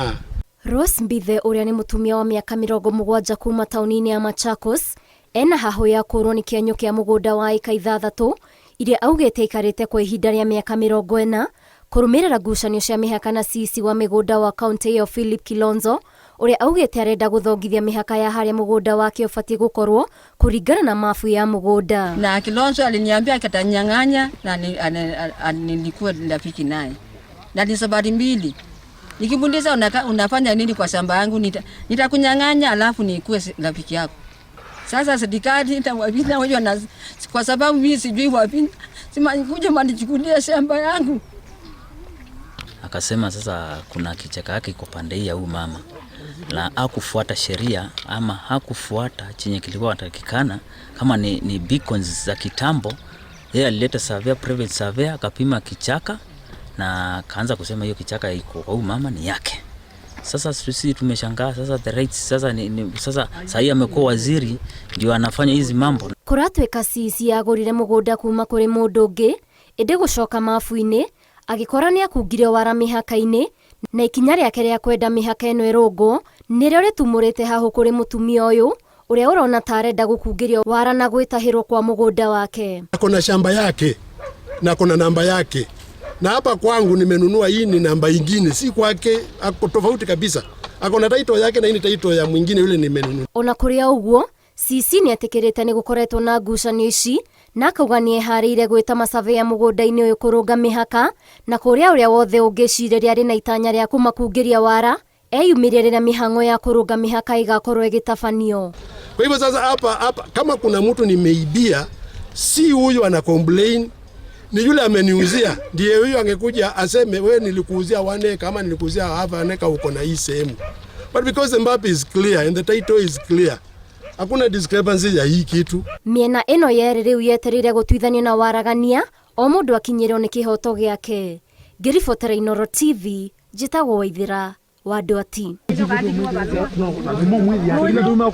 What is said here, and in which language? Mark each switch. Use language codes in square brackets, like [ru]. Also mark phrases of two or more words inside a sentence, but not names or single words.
[ki] Rose Mbithe uria ni mũtumia wa mĩaka 70 kuma tauni-inĩ ya Machakos ena haho ya kũrwo nĩ kĩenyũ kĩa mũgũnda wa eka 6 iria augĩte ikarĩte kwa ihinda rĩa mĩaka 40 kũrũmĩrĩra ngucanio cia mĩhaka na CEC wa mĩgũnda wa kaunti ya Philip Kilonzo uria augĩte arenda gũthongithia mĩhaka ya harĩa mũgũnda wake ũbatiĩ gũkorwo kũringana na mafu ya mũgũnda. [sw] Na Kilonzo aliniambia atanyang'anya na nilikuwa rafiki naye. Na ni sababu mbili. Nikibundiza unafanya nini kwa shamba yangu, nitakunyang'anya alafu nikuwe rafiki yako. Sasa serikali itawapita wao na kwa sababu mimi sijui wapi sima nikuje manichukulia shamba yangu. Akasema sasa kuna kichaka yake iko pande hii ya huyu mama. Na hakufuata sheria ama hakufuata chenye kilikuwa kinatakikana kama ni beacons za kitambo. Yeye alileta survey, [en] private survey, [sw] akapima kichaka na kaanza kusema hiyo kichaka iko kwa huyu mama ni yake. Sasa sisi tumeshangaa sasa [en] the rights [sw] sasa sasa sasa amekuwa waziri ndio anafanya hizi mambo. [ki] Kuratweka CEC yagũrire mũgũnda kuma kũrĩ mũndũ ũngĩ ĩndĩ gũcoka mafu-inĩ agĩkora nĩ akungire wara mĩhaka-inĩ na ikinya rĩake rĩa kwenda mĩhaka ĩno ĩrũngwo nĩrĩo rĩtumũrĩte hahũ kũrĩ mũtumia ũyũ ũrĩa ũrona ta arenda gũkungĩrio wara na gwĩtahĩrwo kwa mũgũnda wake. [sw] Akona shamba yake na kuna namba yake. Na hapa kwangu nimenunua hii ni namba ingine, si kwake, ako tofauti kabisa. Akona title yake na hii ni title ya mwingine yule nimenunua. [ki] Ona kuria uguo, CEC ni atekerete ni gukoretwo na ngucanio ici na akauga ni eharĩire gwĩta masurvey ya mũgũnda-inĩ ũyũ kũrũnga mĩhaka na kũrĩa ũrĩa wothe ũngĩciria rĩarĩ na itanya rĩa kũmakungĩria wara eyumĩrie rĩrĩa mĩhang'o ya kũrũnga mĩhaka igakorwo ĩgĩtabanio. [sw] Kwa hivyo sasa hapa kama kuna mtu nimeibia, si huyu ana complain, ni yule ameniuzia. Ndiye huyu angekuja aseme wewe nilikuuzia 1 acre kama nilikuuzia [en] half an acre [sw] uko na hii sehemu. [en] But because the map is clear and the title is clear, [sw] hakuna discrepancy ya hii kitu. [ki] Miena ĩno yerĩ rĩu yetereire gũtuithanio na waragania o mũndũ akinyĩrwo nĩ kĩhoto gĩake. Ngĩribotera Inooro TV, njĩtagwo Waithĩra wa Ndwati.